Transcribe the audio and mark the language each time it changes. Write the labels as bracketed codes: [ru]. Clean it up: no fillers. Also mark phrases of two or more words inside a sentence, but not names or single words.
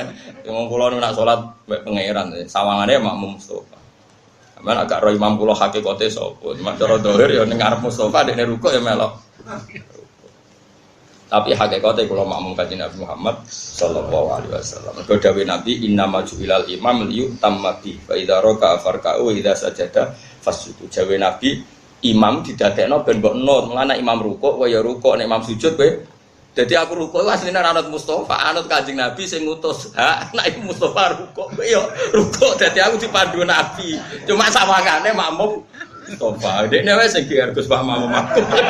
[jv] Wong kula nek salat mek pangeran sawangane makmum Mustafa. Sampeyan agak ro imam kula hakikate sapa? Cuma cara zahir ya ning ngarep Mustafa dekne rukuk ya melok. Tapi hakikate kula makmum kanjeng Nabi Muhammad [ar] صلى الله عليه وسلم. [jv] Mergo dawuh Nabi [ar] إنما جعل الإمام ليؤتم به فإذا ركع فاركعوا وإذا سجد فاسجدوا. [jv] Dawuh Nabi imam didadekno ben mbok nur. Mulane imam rukuk kowe ya rukuk, nek imam sujud kowe. Dadi aku rukuk asline ora anut Mustafa, anut kanjeng Nabi sing ngutus. Ha, nek iku Mustafa rukuk kowe ya rukuk. Dadi aku dipandu Nabi. Cuma sawangane makmum Mustafa. Dekne wis sing Gus Pak makmum aku.